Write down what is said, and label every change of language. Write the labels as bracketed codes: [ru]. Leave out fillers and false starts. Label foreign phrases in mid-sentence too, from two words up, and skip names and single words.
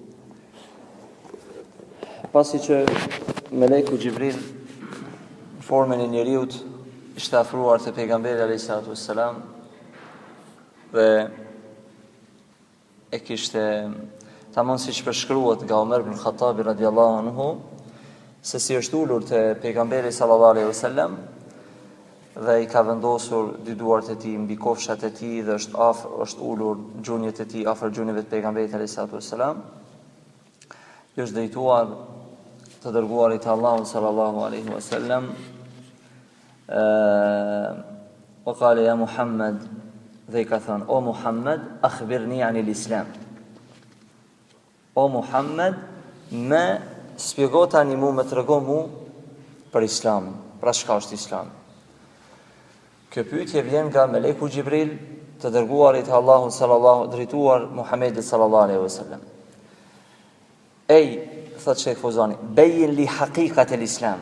[sq] Pasi që Meleku Xhibril në formën e njeriut ishte afruar te pejgamberi [ar] عليه الصلاة والسلام [sq] dhe e kishte tamam siç përshkruhet nga Omer ibn Khattabi [ar] رضي الله عنه [sq] se si është ullur të pejgamberi [ar] صلى الله عليه وسلم [sq] dhe i ka vendosur dy duart e tij mbi kofshat e tij dhe është ullur gjunjët e tij afër gjunjëve të pejgamberit [ar] عليه الصلاة والسلام. [sq] I është drejtuar të dërguarit të Allahut [ar] صلى الله عليه وسلم وقال يا محمد, [sq] dhe i ka thënë: o Muhammad, [ar] أخبرني عن الإسلام. [sq] O Muhammad, me spjego tani mu, me trego mu për islamin, pra çka është islami. Kjo pyetje vjen nga Meleku Xhibril, të dërguarit të Allahut sallallahu drejtuar Muhamedit sallallahu [ar] عليه وسلم. [sq] Thot Sheikh Fozani, [ar] بيّن لي حقيقة الإسلام.